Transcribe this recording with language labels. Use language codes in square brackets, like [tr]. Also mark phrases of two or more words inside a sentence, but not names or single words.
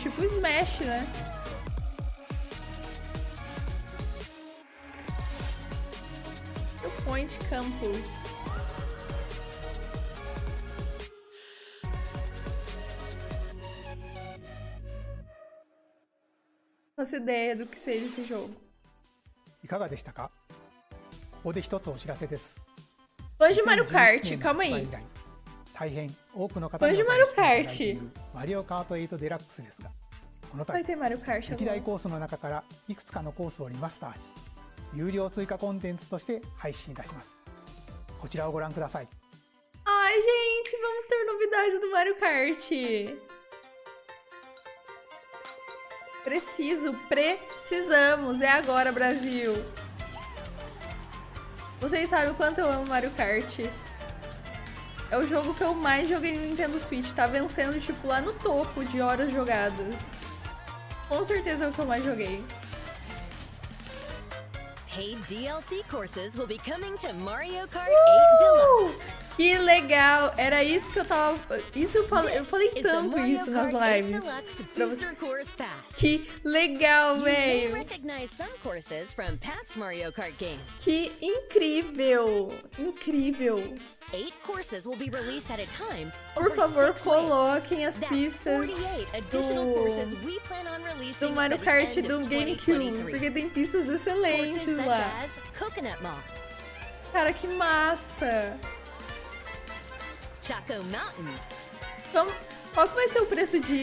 [pt] Tipo Smash, né? O Point Campus. Não faço ideia do que seja esse jogo. [ja] いかがでしたか? ここで一つお知らせです。 [pt] Fãs de Mario Kart, calma aí. [ja] 大変多くの方に [pt] Fãs de Mario Kart. [ja] マリオカート8デラックスですが、この度 [pt] Vai ter Mario Kart [ja] 歴代 [pt] agora. [ja] コースの中からいくつかのコースをリマスターし、有料追加コンテンツとして配信いたします。こちらをご覧ください。 [pt] Ai, gente, vamos ter novidades do Mario Kart. Precisamos, é agora, Brasil. Vocês sabem o quanto eu amo Mario Kart. É o jogo que eu mais joguei no Nintendo Switch. Tá vencendo, tipo, lá no topo de horas jogadas. Com certeza é o que eu mais joguei. [en] Paid DLC courses will be coming to Mario Kart 8 Deluxe. [pt] Que legal! Era isso que eu tava... Isso eu falei tanto isso nas lives. Pra você... Que legal, velho! Que incrível! Incrível! [en] 8 courses will be released at a time. [pt] Por favor, coloquem as pistas do Mario Kart do GameCube, porque tem pistas excelentes lá. Cara, que massa! Então, qual que vai ser o preço disso?